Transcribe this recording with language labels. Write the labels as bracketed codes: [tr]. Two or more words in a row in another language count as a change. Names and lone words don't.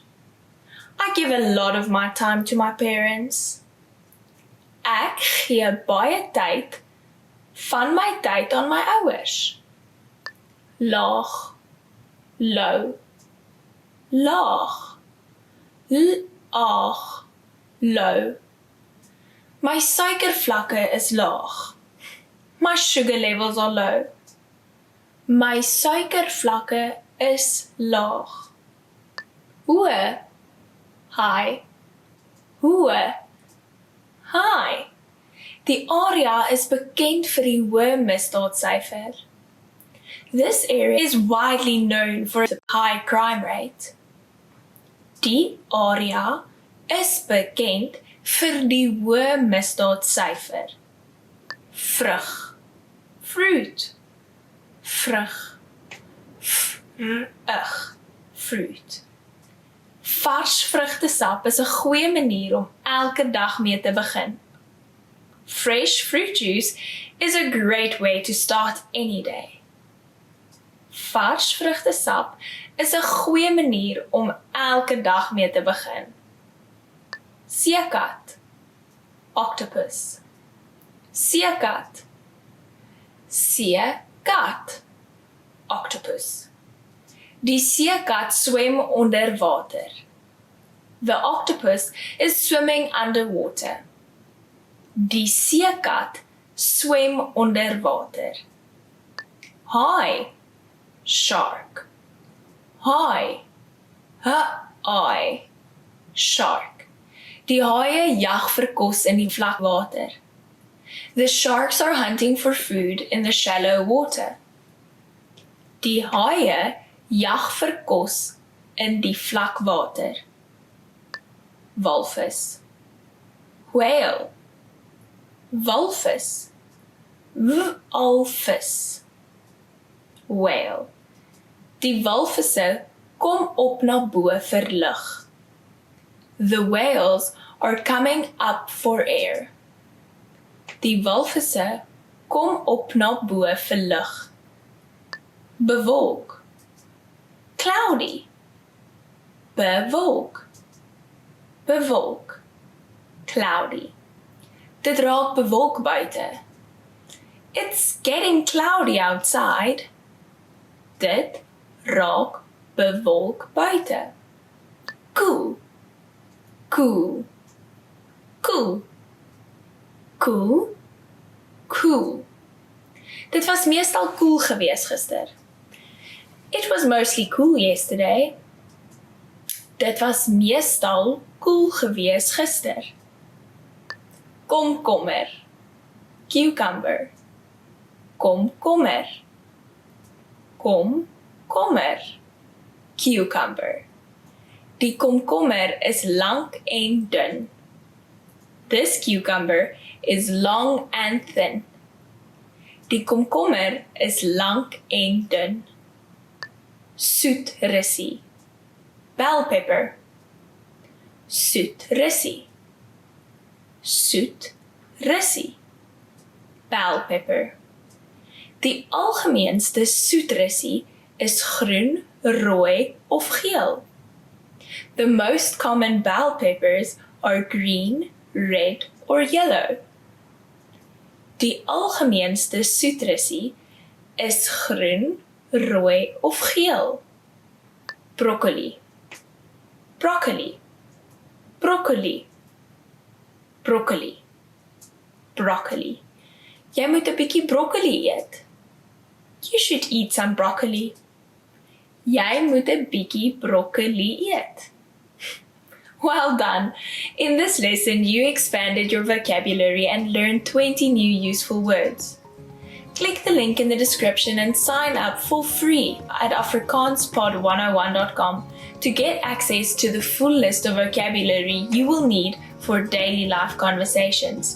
[en] I give a lot of my time to my parents. [af] Ek gee baie tyd van my tyd aan my ouers. Laag. Low. Laag. Laag. [en] Low. [af] My suikervlakke is laag. [en] My sugar levels are low. [af] My suikervlakke is laag. Hoë. High. Hoë. High. Die area is bekend vir die hoë misdaadsyfer. [en] This area is widely known for its high crime rate. [af] Die area is bekend vir die hoë misdaadsyfer. Vrug. Fruit. Vrug. Fruit. Vars vrugtesap is 'n goeie manier om elke dag mee te begin. [en] Fresh fruit juice is a great way to start any day. [af] Vars vrugtesap is 'n goeie manier om elke dag mee te begin. Seekat. Octopus. Seekat. Seekat. [en] Octopus. [af] Die seekat swem onder water. [en] The octopus is swimming underwater. [af] Die seekat swem onder water. Haai. Shark. Haai. Haai. [en] Shark. [af] Die haie jag vir kos in die vlak water. [en] The sharks are hunting for food in the shallow water. [af] Die haie jag vir kos in die vlak water. Walvis. Whale. Walvis. Walvis. [en] Whale. [af] Die walvisse kom op na bo vir lug. [en] The whales are coming up for air. [af] Die walvisse kom op na bo vir lug. Bewolk. Cloudy. Bewolk. Bewolk. Cloudy. Dit raak bewolk buite. [en] It's getting cloudy outside. [af] Dit raak bewolk buite. Cool. Cool. Cool. Cool. Cool. Dit was meestal cool gewees gister. [en] It was mostly cool yesterday. [af] Dit was meestal cool gewees gister. Komkommer. Cucumber. Komkommer. Komkommer. [en] Cucumber. [af] Die komkommer is lank en dun. [en] This cucumber is long and thin. [af] Die komkommer is lank en dun. Soet russie. [en] Bell pepper. [af] Soet russie. Soet russie. [en] Bell pepper. [af] Die algemeenste soet russie is groen, rooi of geel. [en] The most common bell peppers are green, red or yellow. [af] Die algemeenste soet russie is groen, rooi of geel. Broccoli. Broccoli. Broccoli. Broccoli. Broccoli. Jy moet 'n bietjie broccoli eet. [en] You should eat some broccoli. [af] Jy moet 'n bietjie broccoli eet. [en] Well done! In this lesson, you expanded your vocabulary and learned 20 new useful words. Click the link in the description and sign up for free at afrikaanspod101.com to get access to the full list of vocabulary you will need for daily life conversations.